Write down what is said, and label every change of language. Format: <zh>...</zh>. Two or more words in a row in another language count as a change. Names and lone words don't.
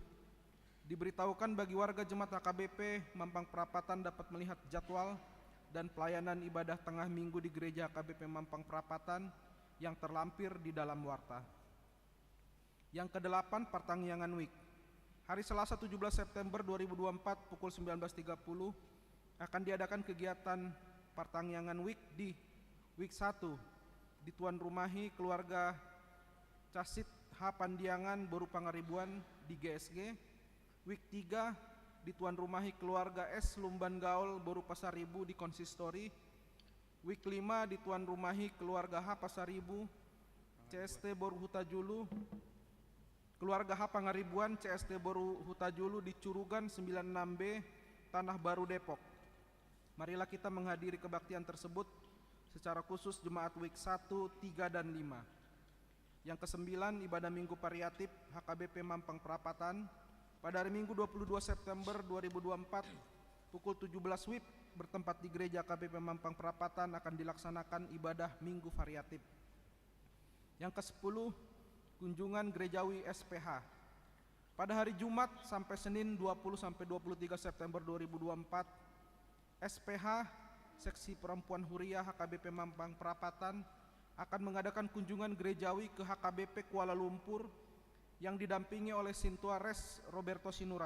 <id>Diberitahukan bagi warga jemaat HKBP Mampang Perapatan dapat melihat jadwal dan pelayanan ibadah tengah minggu di gereja HKBP Mampang Perapatan yang terlampir di dalam warta. Yang kedelapan, Pertangyangan Week. Hari Selasa 17 September 2024 pukul 19.30 akan diadakan kegiatan Pertangyangan Week di Week 1 di tuan rumahi keluarga Casit H. Pandiangan Boru Pangaribuan di GSG. Week 3 di tuan rumahi keluarga S. Lumban Gaul Boru Pasaribu di Konsistori. Week 5 di tuan rumahi keluarga H. Pasaribu CST Boru Hutajulu. Keluarga H. Pangaribuan CST Boru Hutajulu di Curugan 96B Tanah Baru Depok. Marilah kita menghadiri kebaktian tersebut secara khusus jemaat week 1, 3, dan 5. Yang kesembilan, ibadah Minggu Pariatif HKBP Mampang Perapatan. pada hari Minggu 22 September 2024 pukul 17 WIB bertempat di Gereja KBP Mampang Perapatan akan dilaksanakan ibadah Minggu Variatif. Yang ke-10, kunjungan gerejawi SPH. Pada hari Jumat sampai Senin 20-23 September 2024, SPH Seksi Perempuan Huriah HKBP Mampang Perapatan akan mengadakan kunjungan gerejawi ke HKBP Kuala Lumpur yang didampingi oleh Sintua Res Roberto Sinurat.</id>